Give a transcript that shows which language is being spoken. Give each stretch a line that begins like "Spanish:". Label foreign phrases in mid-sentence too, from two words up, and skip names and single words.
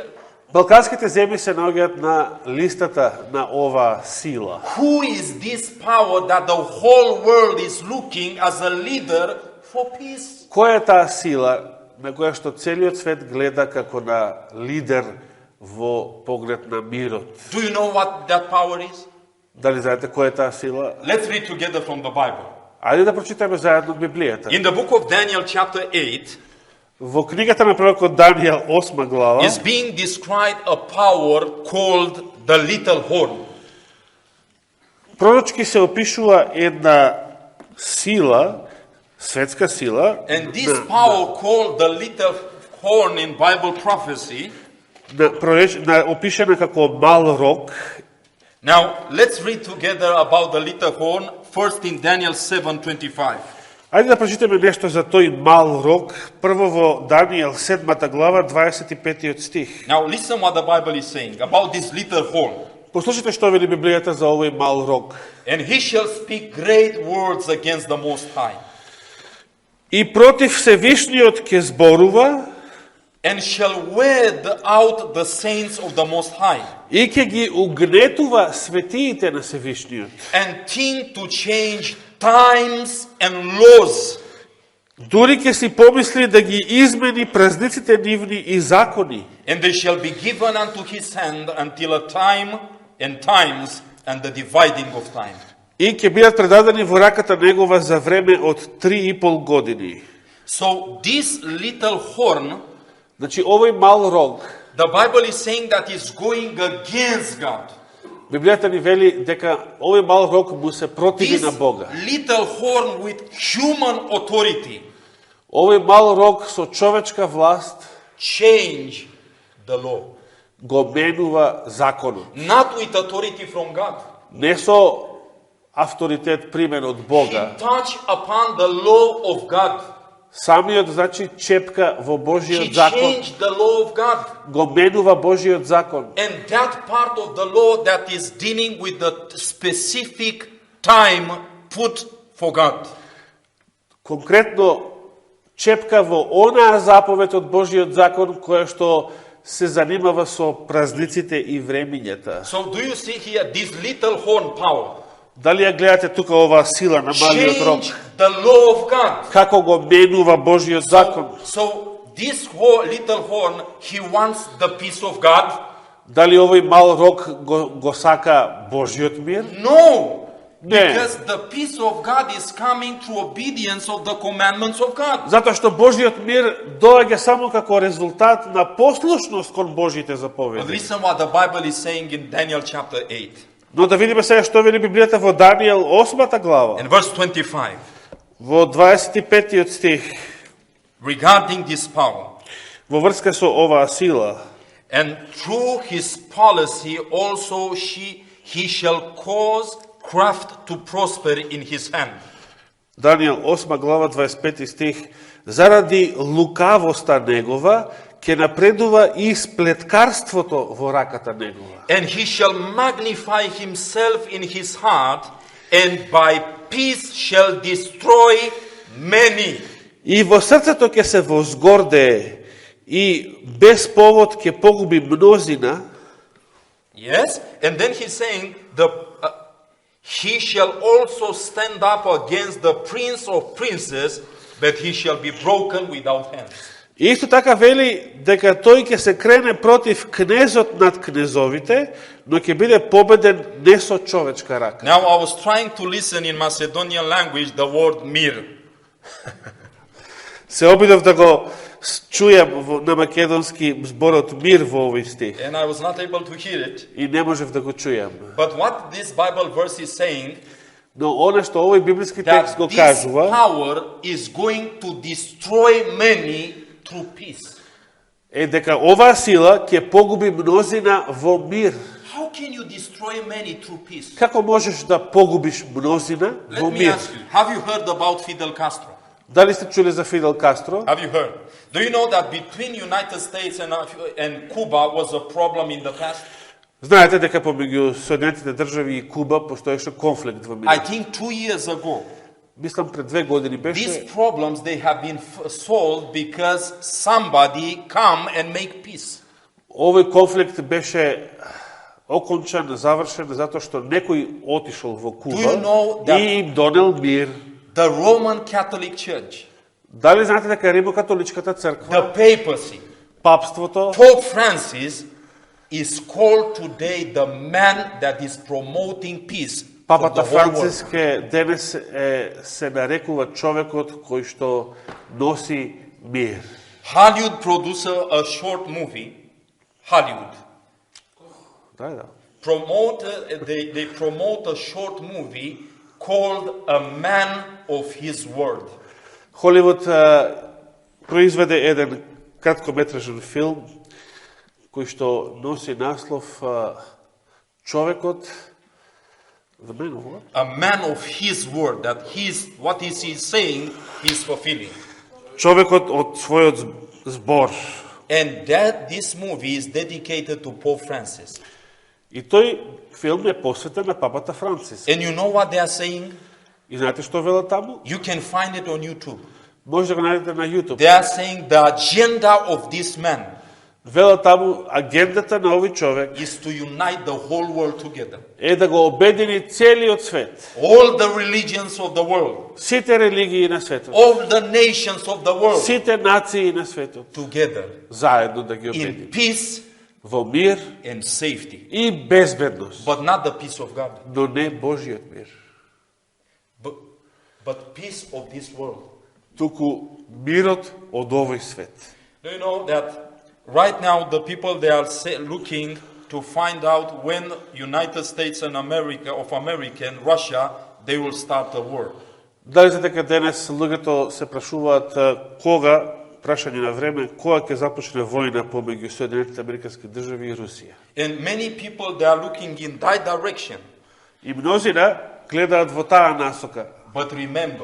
Macedonian: Балканските земји се наоѓаат на листата на ова сила.
English: Who is this power that the whole world is looking as a leader for peace?
Macedonian: Која е таа сила на која што целиот свет гледа како на лидер во поглед на мирот?
English: Do you know what that power is?
Macedonian: Дали знаете која е таа сила?
English: Let's read together from the Bible.
Macedonian: Ајде да прочитаме заедно Библијата.
English: In the book of Daniel chapter 8
Macedonian: Во книгата на пророкот Данијел 8 глава
English: is being described a power called the little horn.
Macedonian: пророчки се опишува една сила, светска сила,
English: And this power called the little horn in Bible prophecy.
Macedonian: опишена како мал рог.
English: Now, let's read together about the little horn, first in Daniel 7:25.
Macedonian: Ајде да прочитаме нешто за тој мал рог, прво во Данијел 7 глава 25 стих.
English: Now, listen what the Bible is saying about this little horn.
Macedonian: Послушайте што вели Библијата за овој мал рог.
English: And he shall speak great words against the Most High,
Macedonian: И против Всевишниот ќе зборува,
English: and shall wed out the saints of the Most High,
Macedonian: и ќе ги угнетува светиите на Всевишниот.
English: and think to change times and laws,
Macedonian: Дури ќе си помисли да ги измени празниците нивни и закони.
English: and they shall be given unto his hand until a time and times and the dividing of time.
Macedonian: И ќе бидат предадени во раката негова за време од 3,5 години.
English: So this little horn,
Macedonian: Значи, овој мал рог,
English: the Bible is saying that is going against God.
Macedonian: Библијата ни вели дека овој мал рог му се противи
English: This
Macedonian: на Бога.
English: little horn with human authority
Macedonian: Овој мал рог со човечка власт
English: change the law,
Macedonian: го менува законот.
English: not with authority from God.
Macedonian: Не со авторитет примен од
English: He
Macedonian: Бога.
English: touch upon the law of God.
Macedonian: Самиот, значи, чепка во
English: He
Macedonian: Божиот закон.
English: changed the law of God.
Macedonian: Го менува Божиот закон.
English: And that part of the law that is dealing with the specific time put for God.
Macedonian: Конкретно, чепка во онаа заповед од Божиот закон, која што се занимава со празниците и времињата.
English: So do you see here this little horn power?
Macedonian: Дали ја гледате тука оваа сила на малиот рог?
English: Change the law of God.
Macedonian: Како го менува Божиот закон?
English: So this little horn, he wants the peace of God?
Macedonian: Дали овој мал рог го сака Божиот мир?
English: No.
Macedonian: Не.
English: Because the peace of God is coming through obedience of the commandments of God.
Macedonian: Затоа што Божиот мир доаѓа само како резултат на послушност кон Божите
English: But
Macedonian: заповеди.
English: listen what the Bible is saying in Daniel chapter 8
Macedonian: Но да видиме сега што вели Библијата во Данијел 8 глава,
English: and verse 25
Macedonian: во 25 стих,
English: regarding this power.
Macedonian: во врска со оваа сила.
English: And through his policy also he shall cause craft to prosper in his hand.
Macedonian: Данијел 8 глава 25 стих, заради лукавоста негова ќе напредува и сплеткарството во раката негова.
English: And he shall magnify himself in his heart, and by peace shall destroy many.
Macedonian: И во срцето ќе се возгордее и без повод ќе погуби мнозина.
English: Yes? And then he's saying, he shall also stand up against the prince of princes, but he shall be broken without hands.
Macedonian: И исто така вели дека тој ќе се крене против кнезот над кнезовите, но ќе биде победен не со човечка рака.
English: Now I was trying to listen in Macedonian language the word mir.
Macedonian: Се обидов да го чујам на македонски зборот мир во овој стих
English: And I was not able to hear it.
Macedonian: и не можев да го чујам.
English: But what this Bible verse is saying,
Macedonian: Но оно што овој библиски текст
English: that
Macedonian: го
English: this
Macedonian: кажува,
English: power is going to destroy many through peace.
Macedonian: е дека оваа сила ќе погуби мнозина во мир.
English: How can you destroy many through peace?
Macedonian: Како можеш да погубиш мнозина во
English: Let me
Macedonian: мир?
English: ask you, have you heard about Fidel Castro?
Macedonian: Дали сте чули за Фидел Кастро?
English: Have you heard? Do you know that between United States and Cuba was a problem in the past?
Macedonian: Знаете дека помеѓу Соединетите држави и Куба постоеше конфликт во
English: I
Macedonian: минатото.
English: think 2 years ago,
Macedonian: Мислам пред 2 години беше.
English: these problems, they have been solved because somebody come and make peace.
Macedonian: Овој конфликт беше окончан, завршен затоа што некој отишол во
English: Do
Macedonian: Куба
English: you know that-
Macedonian: и им донел мир.
English: The Roman Catholic Church,
Macedonian: Дали знаете дека Римокатоличката
English: the
Macedonian: црква,
English: papacy,
Macedonian: папството,
English: Pope Francis, is called today the man that is promoting peace for
Macedonian: Папата
English: the whole world.
Macedonian: Франциске денес се нарекува човекот кој што носи мир.
English: Hollywood produced a short movie. Hollywood
Macedonian: Да.
English: they promote a short movie called A Man of His Word.
Macedonian: Холивуд произведе еден краткометражен филм кој што носи наслов човекот
English: The Man of what? A man of His Word, that what is he saying, he's fulfilling.
Macedonian: Човекот од својот збор.
English: And this movie is dedicated to Pope Francis.
Macedonian: И тој филм е посветен на папата Францис.
English: And you know what they are saying?
Macedonian: И знаете што велат таму?
English: You can find it on YouTube.
Macedonian: Може да го најдете на YouTube.
English: They are saying the agenda of this man
Macedonian: Велат таму агендата на овој човек
English: is to unite the whole world together.
Macedonian: е да го обедини целиот свет.
English: All the religions of the world,
Macedonian: Сите религии на светот.
English: all the nations of the world Сите нации на светот. together
Macedonian: Заедно да ги
English: in
Macedonian: обедини.
English: peace
Macedonian: Во мир
English: and safety.
Macedonian: и безбедност.
English: But not the peace of God,
Macedonian: Но не Божиот мир.
English: but peace of this world.
Macedonian: Туку мирот од овој свет.
English: Do you know that right now the people they are looking to find out when United States and America and Russia they will start a war.
Macedonian: Дали знаете дека денес луѓето се прашуваат кога, прашање на време, кога ќе започне војна помеѓу Соединетите Американски држави и Русија.
English: And many people they are looking in that direction.
Macedonian: И мнозина гледаат во таа насока.
English: But remember,